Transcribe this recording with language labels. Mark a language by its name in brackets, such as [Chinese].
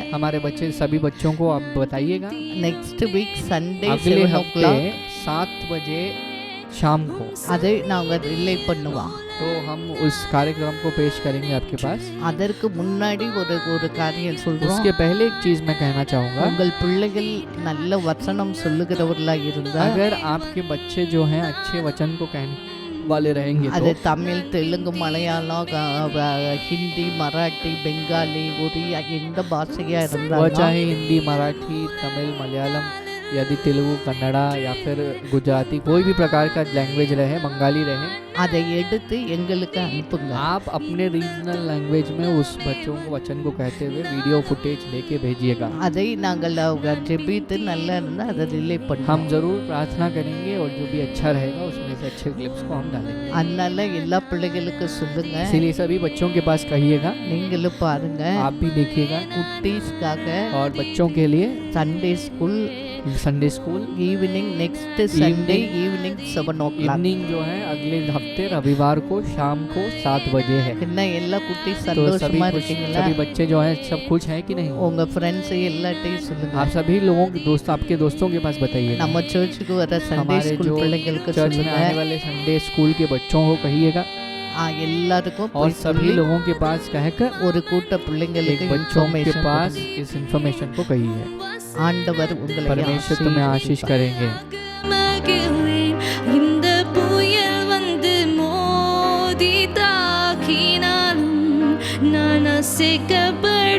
[Hindi] हमारे बच्चे सभी बच्चों को आप बताइएगा. [English] next week Sunday [Hindi] अगले 7 [English] o'clock [Hindi] 7 बजे शाम को [Tamil] அதை நாங்க ரிலே பண்ணுவோம். [Hindi] तो हम उस कार्यक्रम को पेश करेंगे आपके पास. [Tamil] அதற்கு முன்னாடி ஒரு காரியம் சொல்றோம். [Hindi] उसके पहले एक चीज मैं कहना चाहूँगा. [Tamil] உங்கள் பிள்ளைகள் நல்ல வசனம் சொல்லுகிறவர்களா இருந்தா [Hindi] अगर आपके बच्चे जो हैं अच्छे वचन को कहने वाले रहेंगे [Tamil] அது [Hindi] तो [Tamil] தமிழ், தெலுங்கு, மலையாளம், ஹிந்தி, மராட்டி, பெங்காலி, ஒரியா எந்த பாஷையா [Hindi] वह [Tamil] இருந்தாலும் [Hindi] चाहे हिंदी, मराठी, तमिल, मलयालम, यदि तेलुगु, कन्नड़ा या फिर गुजराती कोई भी प्रकार का लैंग्वेज रहे, बंगाली रहे, [Tamil] அதை எடுத்து எங்களுக்கு அனுப்புங்க. [Hindi] आप अपने रीजनल लैंग्वेज में उस बच्चों को वचन को कहते हुए वीडियो फुटेज लेके भेजिएगा. [Tamil] அதை நாங்கள் ஜெபித்து நல்லா இருந்தால் அதை ரிலே [Hindi] हम [Tamil] பண்ணுவோம். [Hindi] जरूर प्रार्थना करेंगे और जो भी अच्छा रहेगा उसमें से अच्छे क्लिप्स को हम डालेंगे. [Tamil] அதனால எல்லா பிள்ளைகளுக்கும் சொல்லுங்க. [Hindi] इसीलिए सभी बच्चों के पास कहिएगा, [Tamil] நீங்களும் பாருங்க. [Hindi] आप भी देखिएगा. [Tamil] குட்டீஸ்க்காக [Hindi] और बच्चों के लिए [English] Sunday school Sunday school evening next Sunday evening 7 o'clock. [Hindi] Evening जो है अगले हफ्ते रविवार को शाम को 7 बजे है. [Tamil] என்ன எல்லா குட்டீஸ் [Hindi] तो सभी [Tamil] சந்தோஷமா [Hindi] खुश- [Tamil] இருக்கீங்களா? [Hindi] सभी बच्चे जो हैं सब खुश हैं कि नहीं? [Tamil] உங்க ஃப்ரெண்ட்ஸ் எல்லாத்தையும் சொல்லுங்க. [Hindi] आप सभी लोगों के दोस्त आपके दोस्तों के पास बताइए. [Tamil] நம்ம சர்ச்சுக்கு வர சண்டே [Hindi] हमारे [English] school [Hindi] जो [Tamil] பிள்ளைங்களுக்கு [Hindi] चर्च में [Tamil] சொல்லுங்க. [Hindi] आने वाले संडे स्कूल के बच्चों को कहिएगा [Tamil] எல்லாருக்கும் [Hindi] और [Tamil] போய் [Hindi] सभी [Tamil] சொல்லி [Hindi] लोगों के पास कहकर [Tamil] ஒரு கூட்ட [Hindi] एक [Tamil] பிள்ளைங்களுக்கு [Hindi] बच्चों के [English] information [Hindi] पास [Tamil] கொடுங்க. [Hindi] इस इंफॉर्मेशन को कहिए. [Tamil] ஆண்டவர் உங்களை [Hindi] परमेश्वर तुम्हें आशीष करेंगे. [Tamil] மகிழ்வேன் இந்த புயல் வந்து மோதி தாக்கினாலும் நான் அசைக்கப்பட